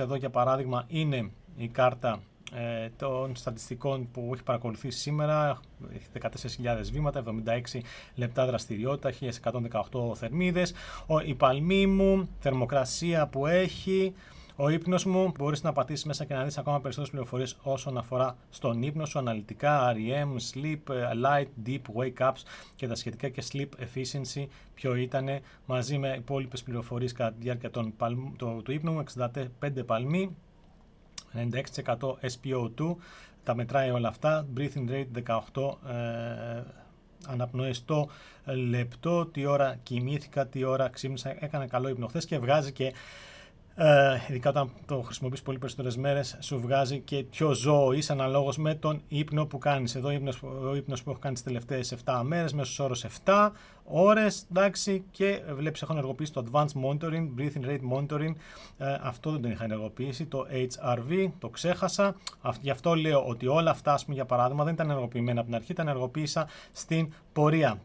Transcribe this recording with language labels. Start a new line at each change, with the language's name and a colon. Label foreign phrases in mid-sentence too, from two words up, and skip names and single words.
Greek: Εδώ, για παράδειγμα, είναι η κάρτα των στατιστικών που έχει παρακολουθήσει σήμερα. Έχει 14.000 βήματα, 76 λεπτά δραστηριότητα, 1118 θερμίδες. Η παλμή μου, θερμοκρασία που έχει. Ο ύπνος μου, μπορείς να πατήσεις μέσα και να δεις ακόμα περισσότερες πληροφορίες όσον αφορά στον ύπνο σου, αναλυτικά,
English: REM, sleep, light, deep, wake ups
Greek: και τα σχετικά, και
English: sleep efficiency,
Greek: ποιο ήτανε, μαζί με υπόλοιπες πληροφορίες κατά τη διάρκεια του ύπνου μου. 65 παλμοί, 96% SpO2, τα μετράει όλα αυτά.
English: Breathing rate
Greek: 18 αναπνοές το λεπτό, τι ώρα κοιμήθηκα, τι ώρα ξύπνησα, έκανα καλό ύπνο χθες, και βγάζει και ειδικά όταν το χρησιμοποιείς πολύ περισσότερες μέρες, σου βγάζει και ποιο ζώο είσαι αναλόγως με τον ύπνο που κάνεις. Εδώ ο ύπνος που έχω κάνει τις τελευταίες 7 μέρες, μέσος όρος 7 ώρες, εντάξει, και βλέπεις έχω ενεργοποιήσει το
English: Advanced Monitoring, Breathing Rate Monitoring,
Greek: αυτό δεν το είχα ενεργοποιήσει, το HRV, το ξέχασα, γι' αυτό λέω ότι όλα αυτά, ας πούμε, για παράδειγμα, δεν ήταν ενεργοποιημένα από την αρχή, τα ενεργοποίησα στην πορεία.